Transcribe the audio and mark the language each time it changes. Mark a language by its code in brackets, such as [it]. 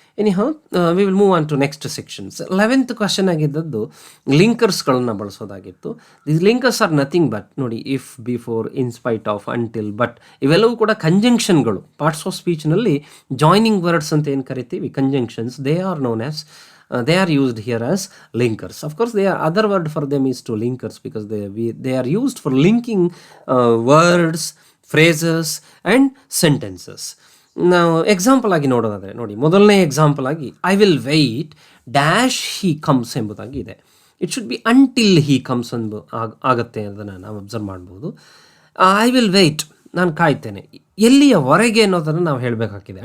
[en] Anyhow we will move on to next sections. [kn] 11th question ಆಗಿದ್ದದ್ದು ಲಿಂಕರ್ಸ್ಗಳನ್ನು ಬಳಸೋದಾಗಿತ್ತು. [en] these linkers are nothing but, ನೋಡಿ, if, before, in spite of, until, but [kn] ಇವೆಲ್ಲವೂ ಕೂಡ ಕಂಜಂಕ್ಷನ್ಗಳು. [en] parts of ಸ್ಪೀಚ್ನಲ್ಲಿ joining words [kn] ಅಂತ ಏನು ಕರಿತೀವಿ, [en] Conjunctions, they are known as they are used here as linkers. Of course, their other word for them is to linkers, because they are used for linking words, phrases and sentences. Now [kn] example ಆಗಿ ನೋಡೋದಾದರೆ, ನೋಡಿ, ಮೊದಲನೇ example ಆಗಿ [en] I will wait dash he comes [kn] ಎಂಬುದಾಗಿ ಇದೆ. [en] it should be until he comes [kn] ಆಗುತ್ತೆ, ಅದನ್ನು ನಾವು ಅಬ್ಸರ್ವ್ ಮಾಡ್ಬೋದು. [en] I will wait, [kn] ನಾನು ಕಾಯ್ತೇನೆ, ಎಲ್ಲಿಯವರೆಗೆ ಅನ್ನೋದನ್ನು ನಾವು ಹೇಳಬೇಕಾಗಿದೆ.